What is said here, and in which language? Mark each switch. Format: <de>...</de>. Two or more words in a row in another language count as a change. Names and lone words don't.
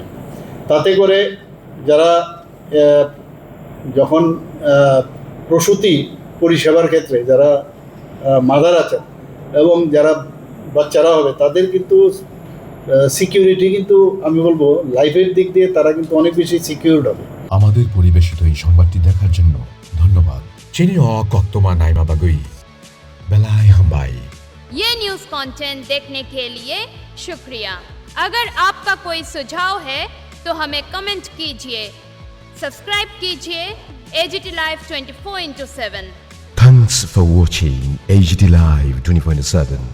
<bn>তাতে করে যারা যখন প্রসূতি পরিষেবার ক্ষেত্রে যারা মাদার আছেন এবং যারা বাচ্চারা হবে তাদের কিন্তু সিকিউরিটি কিন্তু আমি বলবো লাইফের দিক দিয়ে তারা কিন্তু অনেক বেশি সিকিউরড হবে। আমাদের পরিবেশিত এই সংবাদটি দেখার জন্য ধন্যবাদ।</bn> <trp>Chini o koktoma naima bagui. Belai hambai.</trp> <hi>ये न्यूज़ कंटेंट देखने के लिए शुक्रिया। अगर आपका कोई सुझाव है तो हमें कमेंट कीजिए, सब्सक्राइब कीजिए AGT Live 24/7।</hi> <en>Thanks for watching AGT Live 24/7.</en>